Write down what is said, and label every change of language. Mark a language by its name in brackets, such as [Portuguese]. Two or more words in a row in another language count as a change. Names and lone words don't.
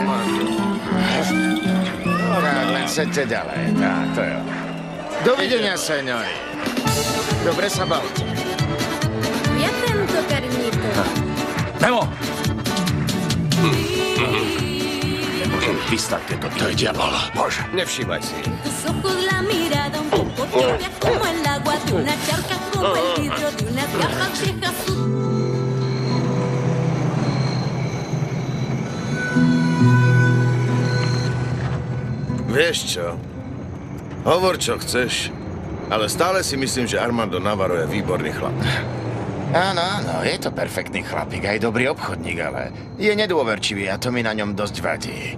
[Slovak] Tak, len seďte ďalej. Tak, to je. Dovidenia, señori. Dobre sa bavte. Ja tento permito. Memo! Vystavte to. To je diabol. Bože. Nevšímaj si. [Spanish] Tus ojos, la mirada un poco tibia como el agua de una charca, como el vidrio de unas gafas viejas. [Slovak] Vieš čo? Hovor, čo chceš, ale stále si myslím, že Armando Navarro je výborný chlap. Áno, je to perfektný chlapík, aj dobrý obchodník, ale je nedôverčivý a to mi na ňom dosť vadí.